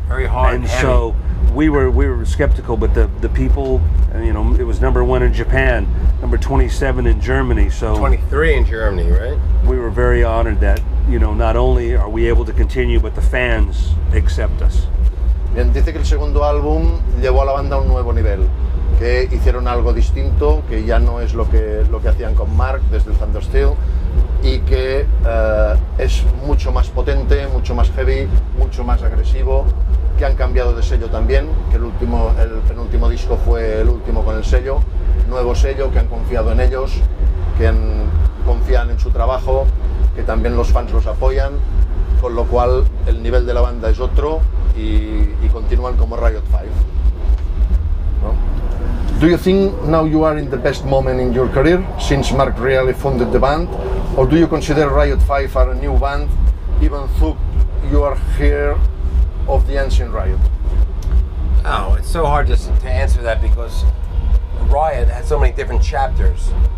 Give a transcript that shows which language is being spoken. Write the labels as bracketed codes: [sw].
[en] Very hard. And heavy. so we were skeptical, but the people, it was #1 in Japan, number 27 in Germany. So 23 in Germany, right? we were very honored that, not only are we able to continue, but the fans accept us. [es] Bien, dice que el segundo álbum llevó a la banda a un nuevo nivel, que hicieron algo distinto, que ya no es lo que hacían con Mark desde el Thundersteel, y que es mucho más potente, mucho más heavy, mucho más agresivo, que han cambiado de sello también, que el penúltimo disco fue el último con el sello, nuevo sello, que han confiado en ellos, que confían en su trabajo, que también los fans los apoyan, con lo cual el nivel de la banda es otro y continúan como RIOT V. ¿No? [en] Do you think now you are in the best moment in your career since Mark Reale founded the band, or do you consider RIOT V are a new band even though you are here of the ancient Riot? Oh, it's so hard to answer that because Riot had so many different chapters.